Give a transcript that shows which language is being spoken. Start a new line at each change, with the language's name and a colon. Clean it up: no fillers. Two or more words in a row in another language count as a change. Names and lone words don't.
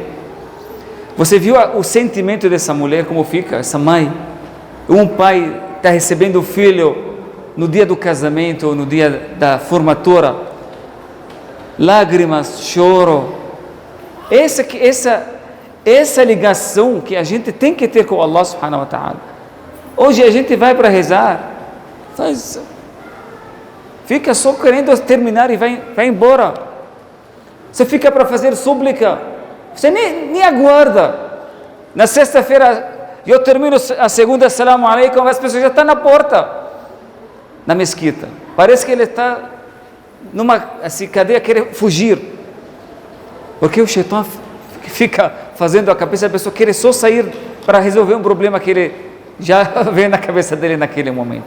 Portuguese: Você viu o sentimento dessa mulher, como fica, essa mãe? Um pai está recebendo o filho no dia do casamento, ou no dia da formatura, lágrimas, choro. Essa ligação que a gente tem que ter com
Arabic: الله سبحانه وتعالى.
Portuguese: Hoje a gente vai para rezar, fica só querendo terminar e vai embora. Você fica para fazer súplica, você nem aguarda. Na sexta-feira eu termino a segunda,
Arabic: السلام عليكم,
Portuguese: as pessoas já estão na porta, na mesquita. Parece que ele está numa cadeia, quer fugir, porque o Shaitan fica fazendo a cabeça da pessoa querer só sair para resolver um problema que ele já vem na cabeça dele naquele momento.